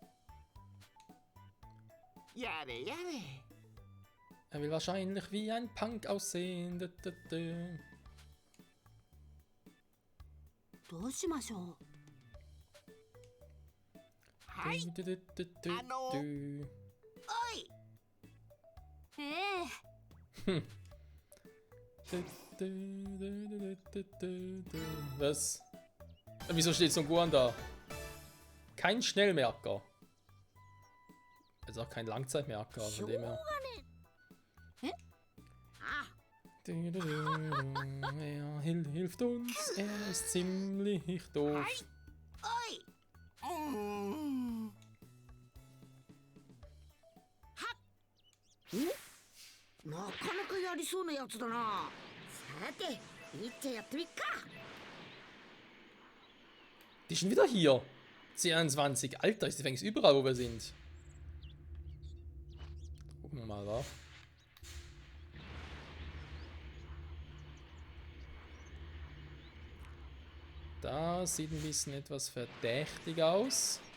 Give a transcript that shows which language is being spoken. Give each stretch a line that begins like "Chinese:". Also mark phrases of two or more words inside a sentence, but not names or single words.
Japanese: やれやれ。
German: Er will wahrscheinlich wie ein Punk aussehen.
Japanese: どうしましょう。はい。おい。
German: Was? Wieso steht so ein Guan da? Kein Schnellmerker. Also auch kein Langzeitmerker, von dem her. Er hilft uns, er ist ziemlich doof.
Japanese: おい。なかなかやりそうなやつだな。さて、いっちゃやってみっか。
German: Die ist schon wieder hier. 22. Alter, ist die fängst überall, wo wir sind. Gucken wir mal, wa? Da sieht ein bisschen etwas verdächtig aus.